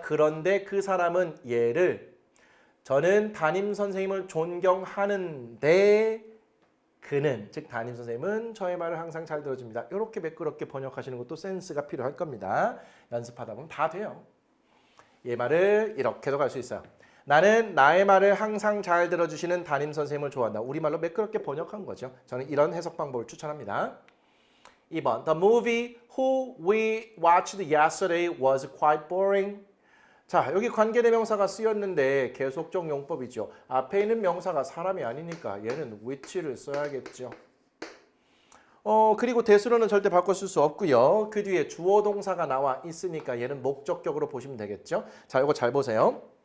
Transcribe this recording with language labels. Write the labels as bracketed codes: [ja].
[ko] 그런데 그 사람은 얘를 저는 담임 선생님을 존경하는데 그는, 즉 담임 선생님은 저의 말을 항상 잘 들어줍니다. 이렇게 매끄럽게 번역하시는 것도 센스가 필요할 겁니다. 연습하다 보면 다 돼요. 얘 말을 이렇게도 갈 수 있어요. 나는 나의 말을 항상 잘 들어주시는 담임 선생님을 좋아한다. 우리말로 매끄럽게 번역한 거죠. 저는 이런 해석 방법을 추천합니다. [en] 2번 The movie who we watched yesterday was quite boring. [ko] 자, 여기 관계대명사가 쓰였는데 계속적 용법이죠. 앞에 있는 명사가 사람이 아니니까 얘는 which를 써야겠죠. 그리고 대수로는 절대 바꿔 쓸 수 없고요. 그 뒤에 주어 동사가 나와 있으니까 얘는 목적격으로 보시면 되겠죠. 자, 이거 잘 보세요.